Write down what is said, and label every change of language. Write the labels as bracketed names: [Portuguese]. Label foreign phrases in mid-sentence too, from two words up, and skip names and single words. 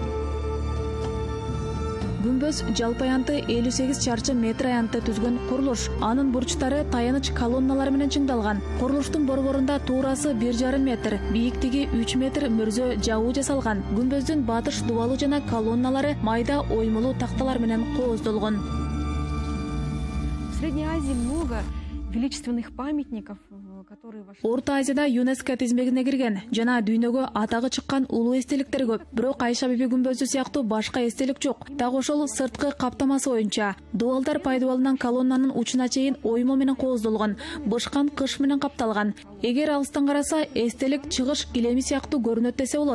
[Kyrgyz] Күмбөз жалпы аянты 58 чарчы метр аянтты түзгөн курулуш. Анын бурчтары таяныч колонналар менен чыңдалган. Курулуштун борборунда туурасы 1,5 метр, бийиктиги 3 метр мөрзө жабуу жасалган. Күмбөздүн батыш дубалы жана колонналары майда оймолуу такталар менен кооздолгон. [Russian] В Средней Азии много величественных памятников, которые вошли. [Kyrgyz] Орта Азияда ЮНЕСКО тизмегине кирген жана дүйнөгө атагы чыккан улуу эстеликтер көп. Бирок Айша биби күмбөзү сыяктуу башка эстелик жок. Так ошол сырткы каптамасы боюнча дубалдар пайдубалынан колоннанын учуна чейин оймо менен кооздолгон, бышкан кыш менен капталган. Эгер алыстан караса эстелик чыгыш килеми сыяктуу көрүнөт десе болот.